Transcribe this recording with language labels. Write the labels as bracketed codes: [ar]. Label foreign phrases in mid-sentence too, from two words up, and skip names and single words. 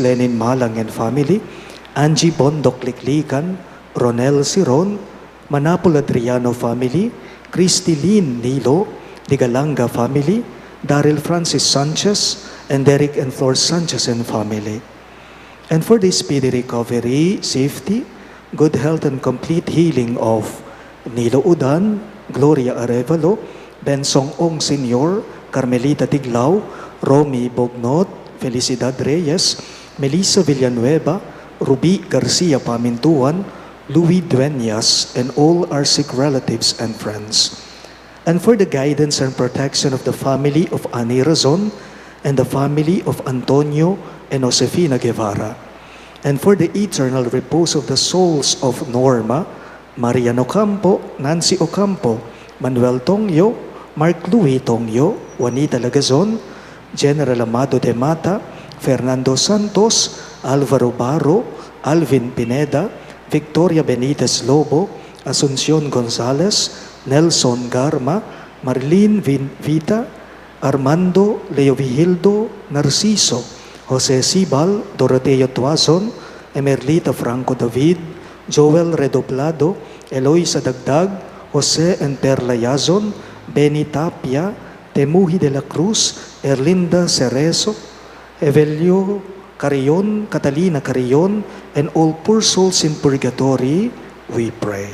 [en] Lenin Malang and family, Angie Bondok Liklikan, Ronel Siron, Manapul Adriano family, Christy Lynn Nilo, the Galanga family, Daryl Francis Sanchez, and Derek and Flor Sanchez and family. And for the speedy recovery, safety, good health, and complete healing of Nilo Udan, Gloria Arevalo, Bensong Ong Sr., Carmelita Tiglao, Romy Bognot, Felicidad Reyes, Melissa Villanueva, Ruby Garcia Pamintuan, Louis Dueñas, and all our sick relatives and friends. And for the guidance and protection of the family of Ani Razon and the family of Antonio and Josefina Guevara. And for the eternal repose of the souls of Norma, Marian Ocampo, Nancy Ocampo, Manuel Tongyo, Mark Louis Tongyo, Juanita Lagazon, General Amado de Mata, Fernando Santos, Alvaro Barro, Alvin Pineda, Victoria Benitez Lobo, Asuncion Gonzalez, Nelson Garma, Marlene Vita, Armando Leovigildo Narciso, Jose Sibal, Doroteo Tuazon, Emerlita Franco David, Joel Redoblado, Eloisa Dagdag, Jose and Perla Yazon, Benny Tapia, Temuhi de la Cruz, Erlinda Cerezo, Evelio Carrion, Catalina Carrion, and all poor souls in purgatory, we pray.